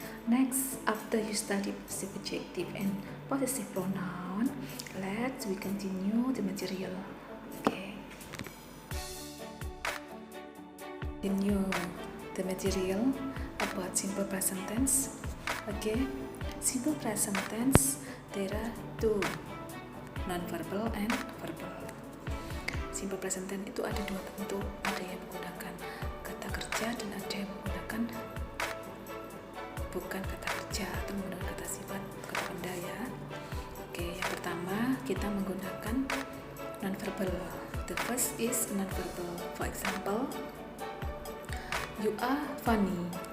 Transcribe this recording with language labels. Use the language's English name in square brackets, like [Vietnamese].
[English] Next, after you study possessive adjective and possessive pronoun, let's we continue the material. Okay. Continue the material about simple present tense. Okay. Simple present tense, there are two, non-verbal and verbal. [Indonesian] Simple present tense itu ada dua bentuk, ada yang menggunakan kata kerja dan ada yang menggunakan bukan kata kerja atau menggunakan kata sifat, kata benda ya. Oke, yang pertama kita menggunakan non-verbal. [English] The first is non-verbal. For example, you are funny.